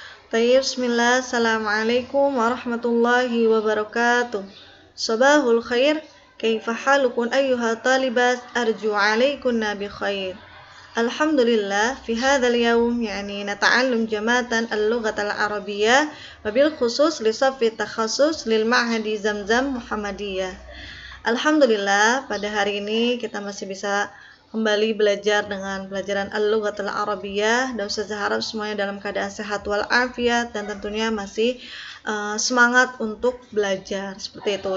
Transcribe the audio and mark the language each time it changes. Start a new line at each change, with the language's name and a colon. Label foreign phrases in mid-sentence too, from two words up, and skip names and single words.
Arabic: طيب، بسم الله، السلام عليكم ورحمة الله وبركاته. صباح الخير، كيف حالكن أيتها الطالبات، أرجو عليكن بخير. الحمد لله، في هذا اليوم نتعلم جماعة اللغة العربية وبالخصوص لصف تخصص للمعهد Zamzam Muhammadiyah.
Indonesian: Alhamdulillah, pada hari ini kita masih bisa kembali belajar dengan pelajaran
Arabic: اللغة العربية,
Indonesian: dan Ustazah harap semuanya dalam keadaan sehat walafiat dan tentunya masih semangat untuk belajar seperti itu.